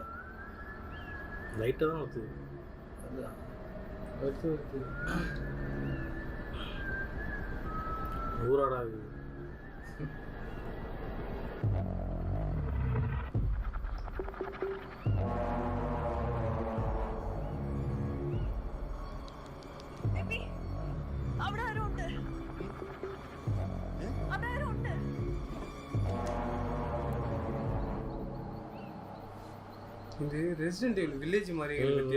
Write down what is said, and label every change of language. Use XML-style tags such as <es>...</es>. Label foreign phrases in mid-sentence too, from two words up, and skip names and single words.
<ta>லைட்டாக தான் வருது. அதுதான் வருது ஊராடா இது.</ta> <ml>അവിടെ ആരും ഉണ്ട്, അവിടെ ആരും ഉണ്ട്.</ml> <ta>இது ரெசிடென்ட் எவில் வில்லேஜ் மாதிரி பத்தியா?</ta>